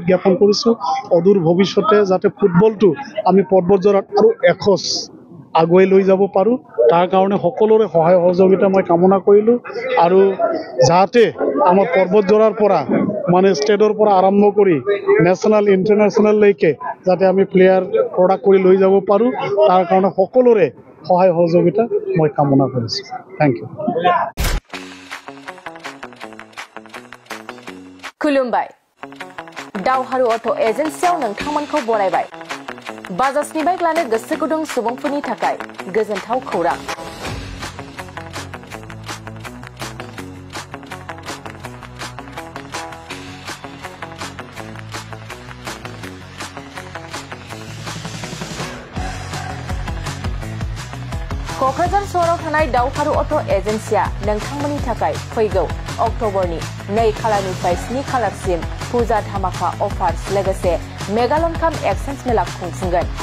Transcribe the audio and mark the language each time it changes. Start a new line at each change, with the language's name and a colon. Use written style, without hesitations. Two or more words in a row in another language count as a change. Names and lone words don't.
Assamese: জ্ঞাপন কৰিছোঁ অদূৰ ভৱিষ্যতে যাতে ফুটবলটো আমি পৰ্বতজৰাত আৰু এখোজ আগুৱাই লৈ যাব পাৰোঁ তাৰ কাৰণে সকলোৰে সহায় সহযোগিতা মই কামনা কৰিলোঁ আৰু যাতে আমাৰ পৰ্বতজোৰাৰ পৰা মানে ষ্টেটৰ পৰা আৰম্ভ কৰি নেশ্যনেল ইণ্টাৰনেশ্যনেললৈকে যাতে আমি
English: player product
Assamese: কৰি লৈ যাব পাৰোঁ তাৰ কাৰণে সকলোৰে সহায় সহযোগিতা মই কামনা কৰিছোঁ
English: thank you
Bodo: खुलुमबाय दावहारु अट' एजेन्सियाव नोंथांमोनखौ बरायबाय बाजाजनि बाइक लानो गोसो गुदुं सुबुंफोरनि थाखाय गोजोनथाव खौरां क'क्राझार सहराव थानाय दावहारु अट' एजेन्सिया नोंथांमोननि थाखाय फैगौ अक्ट'बरनि 2 खालारनिफ्राय 7 खालारसिम फुजा धामाका अफार्स लोगोसे मेगालन काम एक्सचेन्ज मेला खुंफुंगोन